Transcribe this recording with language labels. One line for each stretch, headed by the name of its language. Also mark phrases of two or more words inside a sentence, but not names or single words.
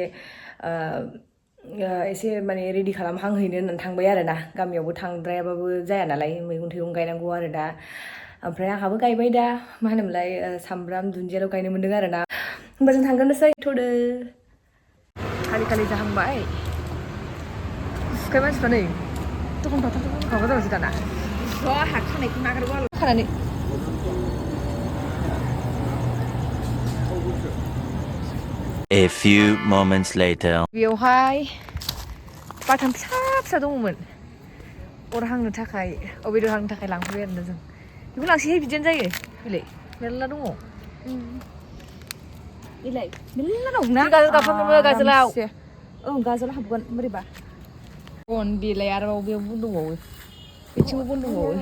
Bodo: एसे माने रेडि खालामहांहैनो होननानै थांबाय आरोना गामियावबो थांद्रायाबाबो जाया नालाय मैगं थाइगं गायनांगौ आरो दा ओमफ्राय आंहाबो गायबाय दा मा होनोमोनलाय सामब्राम दुन्दियाल' गायनो मोन्दों आरोना होमबा जों थांगोननोसै थ'दो खालि जाहांबाय सुखाय मानसिफ्रा नै दखान फाथाव जाबायसो दाना आहा खानायखौ नागारगौ आरो खानानै
English: A few moments later.
Bodo: बेवहाय बाथाम फिसा दङमोन अर हांनो थाखाय बेदर हांनो थाखाय लांफैबाय आरोना जों बेखौ लांसैहाय बिदिनो जायो बिलाय मेरला दङ बिलाय मेरला दं ना गाजोलाव गाजोलाव हाबगोन बोरैबा बन बिलाय आरो बेयाव दंबावो बेथिंबो बन दंबावो हो